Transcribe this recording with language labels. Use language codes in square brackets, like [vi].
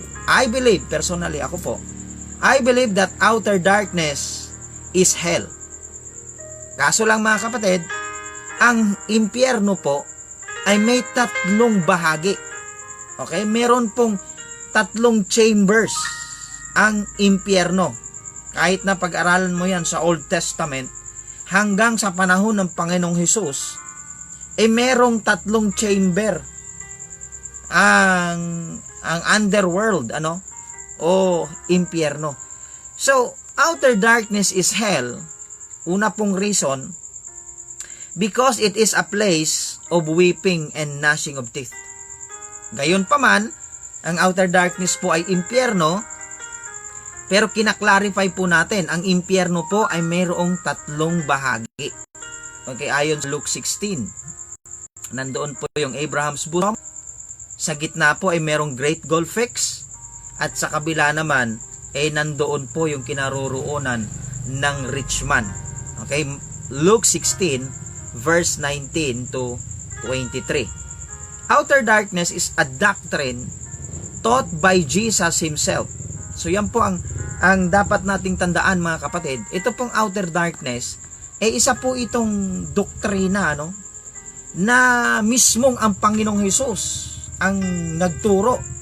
[en] I believe, personally [tl] ako po, [en] I believe that outer darkness is hell. [tl] Kaso lang mga kapatid, ang impyerno po ay may 3 bahagi. Okay? Meron pong 3 chambers ang impyerno. Kahit na pag-aralan mo yan sa Old Testament, hanggang sa panahon ng Panginoong Hesus, merong 3 chamber ang underworld, o impyerno. [en] So, outer darkness is hell. [tl] Una pong [en] reason, because it is a place of weeping and gnashing of teeth. [tl] Gayon pa man, ang outer darkness po ay impyerno, pero kinaklarify po natin, ang impyerno po ay mayroong 3 bahagi. Okay, ayon sa Luke 16. Nandoon po yung Abraham's bosom. Sa gitna po ay merong Great Gulf Fix. At sa kabila naman, nandoon po yung kinaroroonan ng rich man. Okay, Luke 16, verse 19 to 23. [en] Outer darkness is a doctrine taught by Jesus Himself. [tl] So yan po ang dapat nating tandaan mga kapatid. Ito pong outer darkness, isa po itong doktrina, na mismong ang Panginoong Hesus ang nagturo.